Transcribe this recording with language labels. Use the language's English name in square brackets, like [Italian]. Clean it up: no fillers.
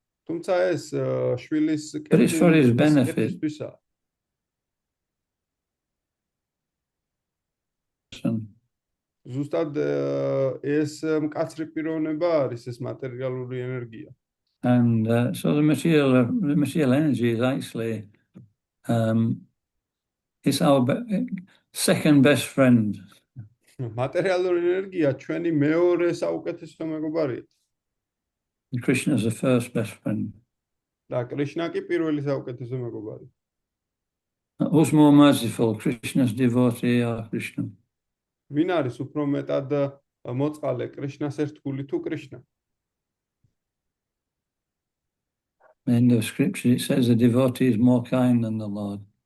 [Georgian] თუმცა ეს შვილის [English] But it's for his benefit. [Georgian] კეთილისთვისაა. ზუსტად ეს მკაცრი პიროვნება არის ეს მატერიალური ენერგია. [English] And so the material energy is actually it's our second best friend. [Georgian] მატერიალური ენერგია ჩვენი მეორე საუკეთესო მეგობარია. [English] Krishna is the first best friend. [Georgian] და კრიშნა კი პირველი საუკეთესო მეგობარია. [English] Who's more merciful, Krishna's devotee or Krishna? [Georgian] ვინ არის უფრო მეტად მოწყალე, კრიშნას ერთგული თუ კრიშნა? [English] In the scripture it says the devotee is more kind than the Lord.